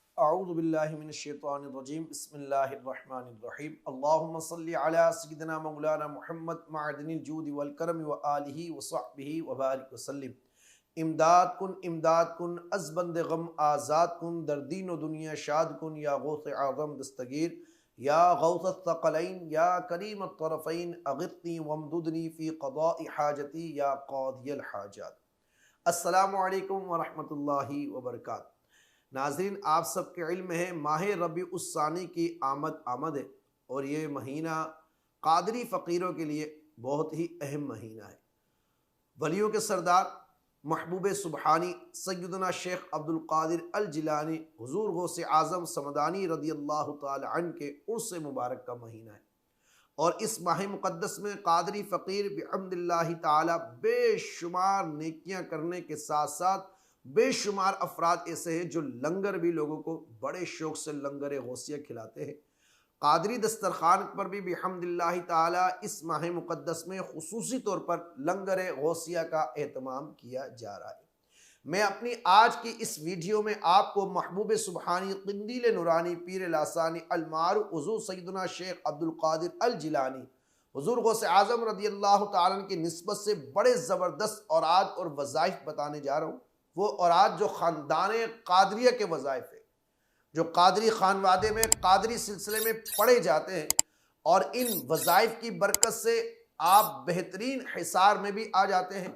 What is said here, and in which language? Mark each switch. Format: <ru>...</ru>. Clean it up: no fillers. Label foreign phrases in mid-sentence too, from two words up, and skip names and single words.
<ar>أعوذ بالله من الشيطان الرجيم بسم الله الرحمن الرحيم اللهم صل على سيدنا مولانا محمد معدن الجود والكرم وآله وصحبه وبارك وسلم.</ar> <fa>امداد کن از بند غم آزاد کن در دین و دنیا شاد کن یا غوث اعظم دستگیر</fa> <ar>يا غوث الثقلين يا كريم الطرفين أغثني وأمددني في قضاء حاجتي يا قاضي الحاجات. السلام عليكم ورحمة الله وبركاته.</ar> <hi>नाज़रीन, आप सबके इल्म है माह रबी उस्सानी की आमद है और ये महीना कादरी फ़कीरों के लिए बहुत ही अहम महीना है। वलियों के सरदार महबूब सुबहानी सैयदना शेख अब्दुल कादिर अल जिलानी हुज़ूर गौसे आज़म समदानी</hi> <ar>رضي الله تعالى عنه</ar> <hi>के उर्स मुबारक का महीना है और इस माह मुक़द्दस में कादरी फ़कीर</hi> <ar>بحمد الله تعالى</ar> <hi>बेशुमार नेकियां करने के साथ साथ बेशुमार अफराद ऐसे हैं जो लंगर भी लोगों को बड़े शौक़ से लंगर गौसिया खिलाते हैं। कादरी दस्तरखान पर भी</hi> <ar>بحمد الله تعالى</ar> <hi>इस माह मुक़द्दस में खुसूसी तौर पर लंगर गौसिया का एहतमाम किया जा रहा है। मैं अपनी आज की इस वीडियो में आपको महबूब सुबहानी क़िंदील नूरानी पीर लासानी अलमारूफ़ हुज़ूर सैयदना शेख अब्दुल कादिर अल जिलानी हुज़ूर गौसे आज़म</hi> <ar>رضي الله تعالى عنه</ar> <hi>की निस्बत से बड़े ज़बरदस्त औराद और वज़ाइफ बताने जा रहा हूँ। वो औराद जो ख़ानदान कादरिया के वज़ाइफ है, जो कादरी खानवादे में कादरी सिलसिले में पढ़े जाते हैं और इन वज़ाइफ की बरकत से आप बेहतरीन हिसार में भी आ जाते हैं।</hi>